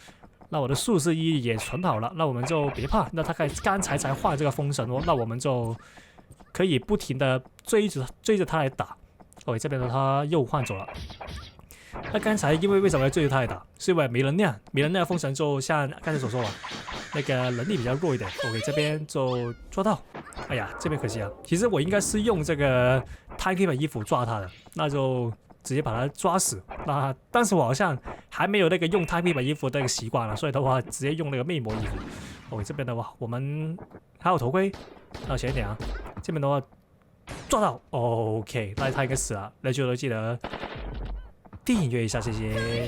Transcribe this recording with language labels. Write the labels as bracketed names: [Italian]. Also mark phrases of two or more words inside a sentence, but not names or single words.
[Chinese] 那我的術士衣也存好了，那我們就別怕。那他剛才換這個封神哦，那我們就可以不停的追着他來打。OK， 這邊的他又換走了。那剛才因為為什麼要追着他來打？是因為沒能量封神就像剛才所說了，那個能力比較弱一點。OK， 這邊就抓到。哎呀，這邊可惜啊。其實我應該是用這個 Timekeeper 衣服抓他的，那就直接把他抓死。那但是我好像還沒有那個用 Timekeeper 衣服的那個習慣了，所以的話直接用那個魅魔衣服。OK， 這邊的話我們還有頭盔，要小一點啊。這邊的話抓到 ，OK， 那他應該死了。那就記得訂閱一下，謝謝。